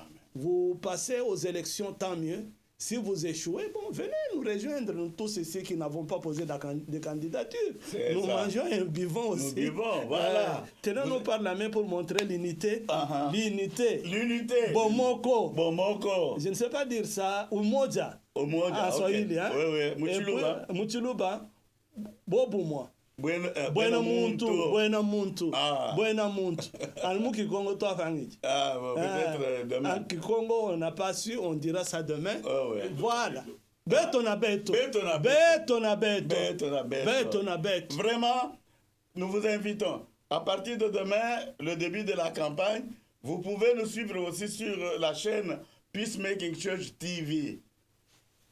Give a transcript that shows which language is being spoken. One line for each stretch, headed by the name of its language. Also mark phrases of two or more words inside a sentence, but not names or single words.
French: Vous passez aux élections, tant mieux. Si vous échouez, bon, venez nous rejoindre, nous tous ici qui n'avons pas posé de candidature. Nous mangeons et buvons aussi. Nous buvons, voilà. Tenons-nous par la main pour montrer l'unité. L'unité. L'unité.
Lingala: Bomoko. Bomoko.
French: Je ne sais pas dire ça. Umoja.
Swahili: Umoja,
French: en Swahili, hein? Oui, oui.
Luba-Lulua: Muchuluba. Muchuluba. Bobu-moi. Buena muntu. Buena muntu. Buena muntu. Almu Kikongo, toi, Fangit.
French: Peut-être demain. En Kikongo, on n'a pas su, on dira ça demain. Ouais.
Kongo: Voilà. Betona beto.
French: Vraiment, nous vous invitons. À partir de demain, le début de la campagne, vous pouvez nous suivre aussi sur la chaîne Peacemaking Church TV.